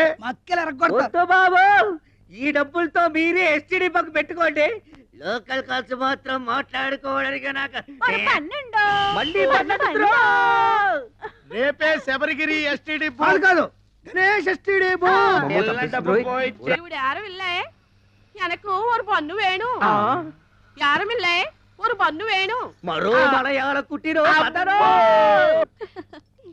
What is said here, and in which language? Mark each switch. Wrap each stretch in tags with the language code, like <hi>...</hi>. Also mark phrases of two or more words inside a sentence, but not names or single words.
<te>మక్కలు ఎరగొడతారు. వద్దు బాబు, ఈ డబ్బులతో మీరే ఎస్టీడీ పక్క పెట్టుకోండి.</te> <en>local calls</en> <te>మాత్రం మాట్లాడుకోవడానికి నాకు మళ్ళీ రేపే శబరిగిరి ఎస్టీడీ కాదు కాదు, గణేష్</te> <en>STD booth.</en> <ta>இவரு யாரும் இல்ல எனக்கு ஒரு பொண்ணு வேணும். யாரும் இல்ல ஒரு பொண்ணு வேணும்.</ta> <te>మరో మలయాళ కుట్టిరో</te>